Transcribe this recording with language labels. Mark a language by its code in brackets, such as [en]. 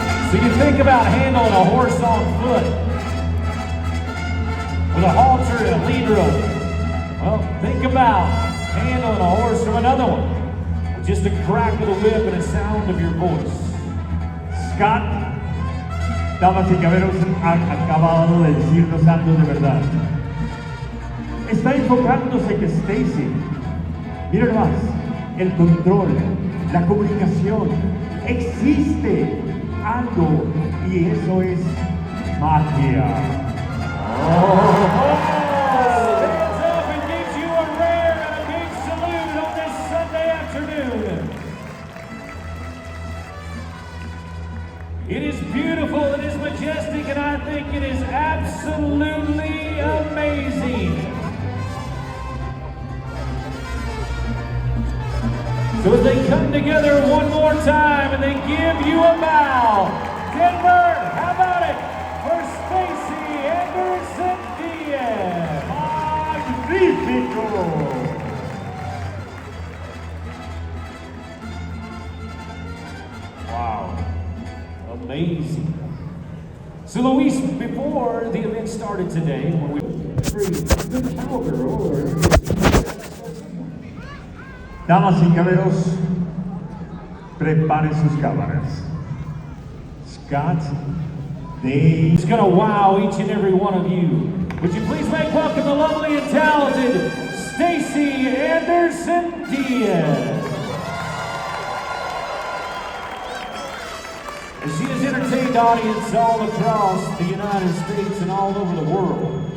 [en] So you think about handling a horse on foot with a halter and a lead rope. Well, think about handling a horse from another one with just a crack of the whip and a sound of your voice. [es] Scott, damas y caballeros, han acabado de decirnos algo de verdad. Está enfocándose que Stacy, miren más, el control, la comunicación, existe algo y eso es magia. [en] Stands up and gives you a rare and a big salute on this Sunday afternoon. It is beautiful, it is majestic, and I think it is absolutely amazing. So as they come together one more time and they give you a bow. Denver, how about it for Stacy Anderson Diaz? [es] Magnífico! [en] Wow, amazing. So Luis, before the event started today, when we good cowgirl or [es] Damas y caballeros, preparen sus cámaras. [en] Scott, He's gonna wow each and every one of you. Would you please make welcome the lovely and talented Stacy Anderson Diaz. As she has entertained audiences all across the United States and all over the world.